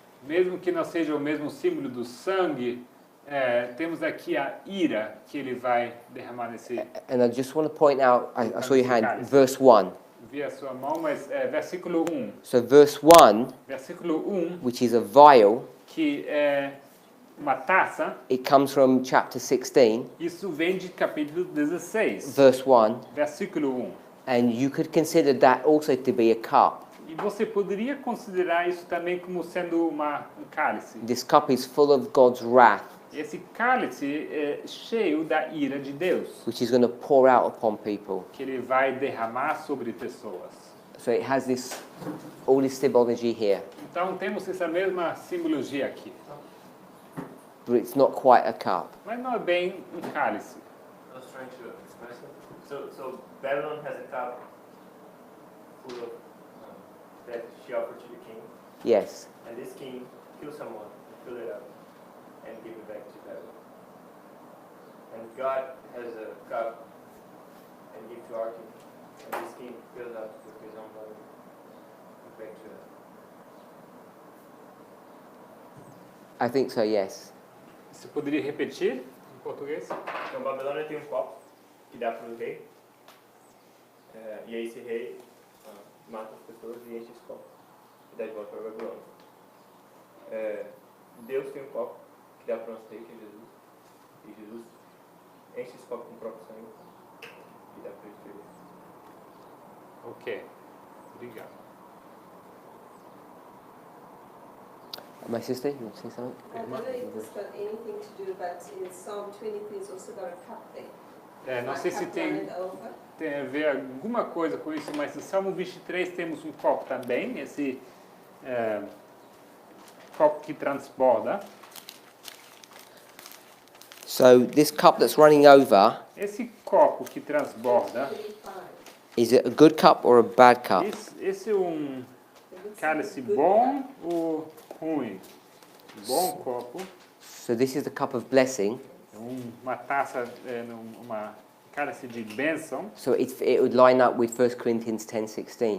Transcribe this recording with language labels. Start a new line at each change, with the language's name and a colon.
Portuguese: Mesmo que não seja o mesmo símbolo do sangue, temos aqui a ira que ele vai derramar nesse...
English: And I just want to point out, I saw your hand, verse 1.
Portuguese: Vi a sua mão, mas versículo 1.
English: So verse 1,
Portuguese: Versículo 1,
English: which is a vial,
Portuguese: que é uma taça,
English: it comes from chapter 16,
Portuguese: isso vem de capítulo 16,
English: verse 1.
Portuguese: versículo 1.
English: And you could consider that also to be a cup.
Portuguese: E você poderia considerar isso também como sendo um cálice.
English: This cup is full of God's wrath,
Portuguese: Esse cálice é cheio da ira de Deus,
English: which is going to pour out upon people.
Portuguese: que ele vai derramar sobre pessoas.
English: So it has all this symbology here,
Portuguese: Então temos essa mesma simbologia aqui,
English: but it's not quite a cup.
Portuguese: mas não é bem cálice.
English: I was trying to express it. So Babylon has a cup full of that she offered to the king, Yes. and this king killed someone, fill it up, and give it back to Babylon. And God has a cup and give to our king, and this king fills up with his own blood, give back to us. I think so, yes.
Portuguese: Você poderia repetir em português? Então Babilônia tem um copo que dá para o rei, e aí esse rei mata as pessoas e enche esse copo e dá de volta para a Babilônia. Deus tem um copo que dá para o nosso rei, que é Jesus, e Jesus enche esse copo com o próprio sangue e dá para ele beber. Ok, obrigado.
English: My sister, you want to say something? I don't know if this got anything to do, but in Psalm 23 it's also got a cup there.
Portuguese: Não
English: A
Portuguese: sei se
English: cup
Portuguese: tem
English: runneth over.
Portuguese: a ver alguma coisa com isso, mas no Salmo 23 temos um copo também, esse copo que transborda.
English: So this cup that's running over,
Portuguese: Esse copo que transborda, 35.
English: is it a good cup or a bad cup?
Portuguese: esse é um
English: It looks
Portuguese: cálice
English: like a good
Portuguese: bom ou ruim? Bom copo,
English: So this is the cup of blessing.
Portuguese: uma taça, uma cálice de bênção.
English: So it would line up with 1 Corinthians 10:16.